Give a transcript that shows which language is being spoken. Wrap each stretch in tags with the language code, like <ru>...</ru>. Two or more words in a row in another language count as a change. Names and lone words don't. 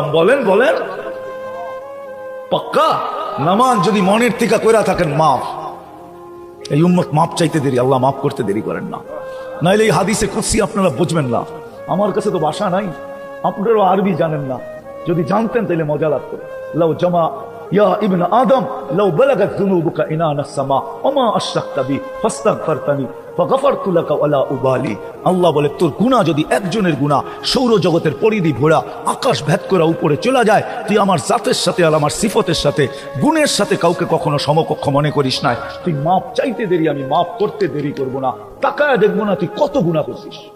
<bn>বলেন বলেন, পাক্কা? নামাজ যদি মনের থেকে কইরা থাকেন, মাফ। এই উম্মত মাফ চাইতে দেরি, আল্লাহ মাফ করতে দেরি করেন না। নাইলে এই হাদিসে কুদসি আপনারা বুঝবেন না। আমার কাছে তো ভাষা নাই, আপনারাও আরবি জানেন না। যদি জানতেন তাহলে মজা লাগতো।</bn> <ar>لو جاء يا ابن آدم لو بلغت ذنوبك عنان السماء وما أشركت بي فاستغفرتني فغفرت لك ولا أبالي.</ar> <bn>আল্লাহ বলে, তোর গুনাহ যদি একজনের গুনাহ সৌরজগতের পরিধি ভরা আকাশ ভেদ করে উপরে চলে যায়, তুই আমার জাতের সাথে আর আমার সিফতের সাথে গুণের সাথে কাউকে কখনো সমকক্ষ মনে করিস না। তুই মাপ চাইতে দেরি, আমি মাপ করতে দেরি করব না। তাকায় দেখবো না তুই কত গুনাহ করছিস।</bn>